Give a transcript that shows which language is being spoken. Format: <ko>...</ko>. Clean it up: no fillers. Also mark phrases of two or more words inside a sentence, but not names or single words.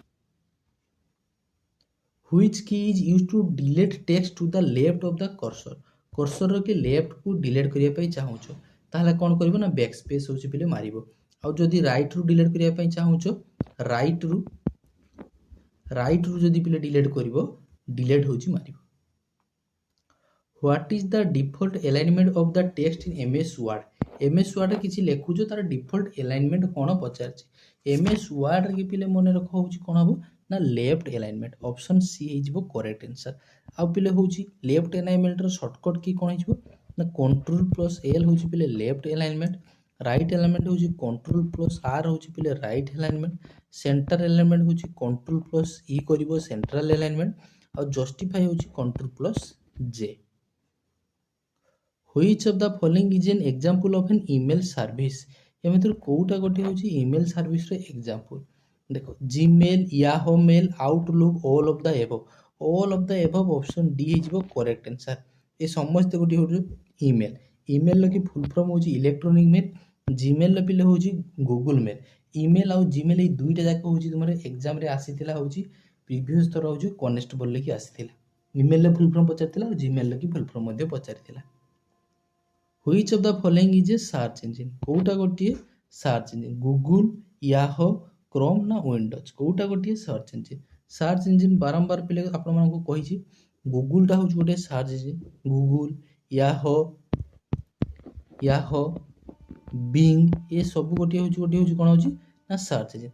<en>Which key is used to delete text to the left of the cursor?</en> <or>କର୍ସରର କି ଲେଫ୍ଟକୁ ଡିଲେଟ୍ କରିବା ପାଇଁ ଚାହୁଁଛ ତାହେଲେ କ'ଣ କରିବ ନା</or> <en>back space</en> <or>ହେଉଛି ପିଲେ ମାରିବ। ଆଉ ଯଦି ରାଇଟ୍ରୁ ଡିଲେଟ୍ କରିବା ପାଇଁ ଚାହୁଁଛ ରାଇଟ୍ରୁ ଯଦି ପିଲେ ଡିଲେଟ୍ କରିବ ଡିଲେଟ୍ ହେଉଛି ମାରିବ।</or> <en>What is the default alignment of the text in MS Word?</en> <or>MS Word କିଛି ଲେଖୁଛ ତାର</or> <en>default alignment</en> <or>କ'ଣ ପଚାରିଛି। MS Wordରେ କି ପିଲେ ମନେ ରଖ ହେଉଛି କ'ଣ ହେବ ନା</or> <en>left alignment. option C</en> <or>ହେଇଯିବ</or> <en>correct answer.</en> <or>ଆଉ ପିଲେ ହେଉଛି</or> <en>left alignmentର shortcut key</en> <or>କ'ଣ ହେଇଯିବ ନା</or> <en>control plus L</en> <or>ହେଉଛି ପିଲେ</or> <en>left alignment. right alignment</en> <or>ହେଉଛି</or> <en>control plus R</en> <or>ହେଉଛି ପିଲେ</or> <en>right alignment. center alignment</en> <or>ହେଉଛି</or> <en>control plus E</en> <or>କରିବ</or> <en>central alignment.</en> <or>ଆଉ ଜଷ୍ଟିଫାଇ ହେଉଛି</or> <en>control plus J. Which of the following is an example of an email service?</en> <or>ଏମିତିରୁ କୋଉଟା ଗୋଟେ ହେଉଛି</or> <en>email serviceର example।</en> <or>ଦେଖ ଜିମେଲ୍, ୟାହୋ ମେଲ୍, ଆଉଟଲୁକ୍,</or> <en>all of the above. all of the above option D</en> <or>ହେଇଯିବ</or> <en>correct answer.</en> <or>ଏ ସମସ୍ତେ ଗୋଟେ ହେଉଛି ଇମେଲ୍। ଇମେଲର କି</or> <en>full form</en> <or>ହେଉଛି</or> <en>electronic mail.</en> <or>ଜିମେଲର ପିଲେ ହେଉଛି ଗୁଗୁଲ ମେଲ୍। ଇମେଲ୍ ଆଉ ଜିମେଲ୍ ଏଇ ଦୁଇଟା ଯାକ ହେଉଛି ତୁମର ଏକ୍ଜାମରେ ଆସିଥିଲା ହେଉଛି ପ୍ରିଭିୟସ୍ ଥର ହେଉଛି କନେଷ୍ଟବଲରେ କି ଆସିଥିଲା। ଇମେଲର</or> <en>full form</en> <or>ପଚାରିଥିଲା ଆଉ ଜିମେଲର କି</or> <en>full form</en> <or>ମଧ୍ୟ ପଚାରିଥିଲା।</or> <en>Which of the following is a search engine?</en> <or>କୋଉଟା ଗୋଟିଏ</or> <en>search engine</en> <or>ଗୁଗୁଲ, ୟାହୋ, କ୍ରୋମ୍ ନା ୱିଣ୍ଡୋଜ୍ କୋଉଟା ଗୋଟିଏ</or> <en>search engine. search engine</en> <or>ବାରମ୍ବାର ପିଲେ ଆପଣମାନଙ୍କୁ କହିଛି ଗୁଗୁଲଟା ହେଉଛି ଗୋଟେ</or> <en>search engine.</en> <or>ଗୁଗୁଲ, ୟାହୋ, ବିଙ୍ଗ ଏ ସବୁ ଗୋଟିଏ ହେଉଛି କ'ଣ ହେଉଛି ନା</or> <en>search engine.</en>